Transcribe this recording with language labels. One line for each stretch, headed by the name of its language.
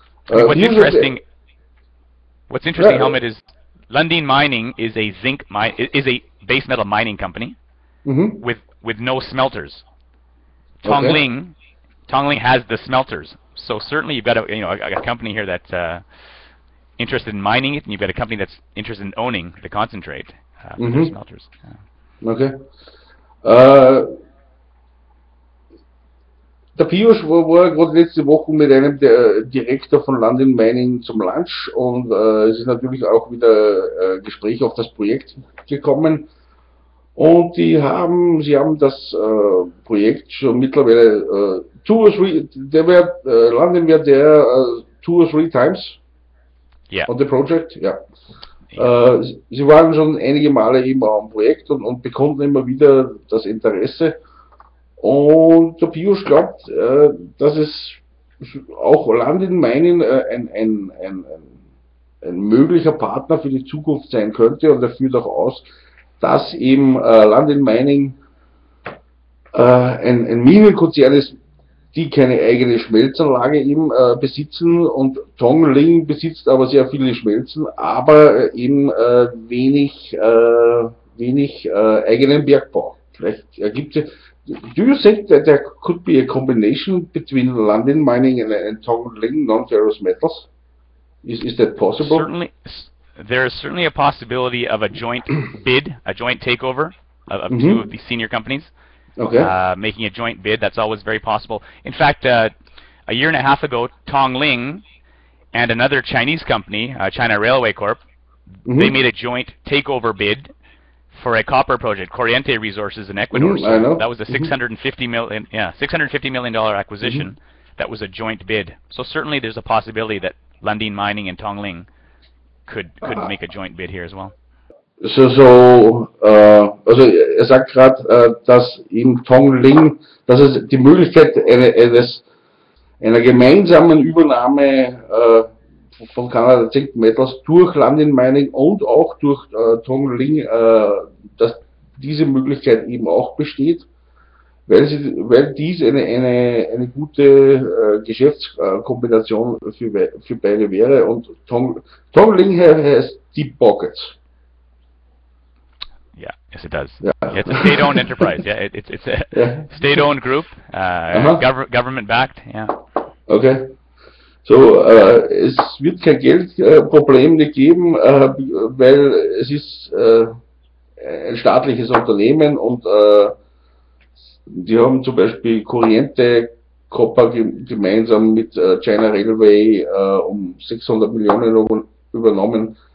English: I mean, what's interesting, Helmut, is Lundin Mining is a base metal mining company with no smelters. Tongling has the smelters. So certainly you've got a company here that's interested in mining it, and you've got a company that's interested in owning the concentrate with their smelters. Yeah. Okay.
German: Der Peeyush war gerade letzte Woche mit einem Direktor von Lundin Mining zum Lunch und es ist natürlich auch wieder Gespräch auf das Projekt gekommen. Und sie haben das Projekt schon mittlerweile
English: Lundin were there 2 or 3 times on the project. Ja.
German: Sie waren schon einige Male eben am Projekt und bekunden immer wieder das Interesse. Und der Peeyush glaubt, dass es auch Lundin Mining ein möglicher Partner für die Zukunft sein könnte, und er führt auch aus, dass eben Lundin Mining ein Minenkonzern ist, die keine eigene Schmelzanlage eben besitzen, und Tongling besitzt aber sehr viele Schmelzen, aber eben wenig eigenen Bergbau. Vielleicht ergibt es.
English: Do you think that there could be a combination between Lundin Mining and Tongling non-ferrous metals? Is that possible? Certainly, there is certainly a possibility of a joint bid, a joint takeover of 2 of the senior companies. Okay. Making a joint bid, that's always very possible. In fact, a year and a half ago, Tongling and another Chinese company, China Railway Corp, they made a joint takeover bid for a copper project, Corriente Resources in Ecuador. I know. That was a $650 million acquisition. That was a joint bid. So certainly there's a possibility that Lundin Mining and Tongling could make a joint bid here as well.
German: Also sagt gerade, dass im Tongling, dass es die Möglichkeit einer gemeinsamen Übernahme von Canada Zinc Metals durch Lundin Mining und auch durch Tongling, dass diese Möglichkeit eben auch besteht, weil dies eine gute Geschäftskombination für beide wäre, und
English: Tongling has deep pockets. Yeah, yes it does. Yeah. It's a state-owned enterprise. Yeah, it's a state-owned group, government-backed. Yeah. Okay.
German: So, es wird kein Geldproblem nicht geben, weil es ist ein staatliches Unternehmen und die haben zum Beispiel Corriente Copper gemeinsam mit China Railway um 600 Millionen übernommen.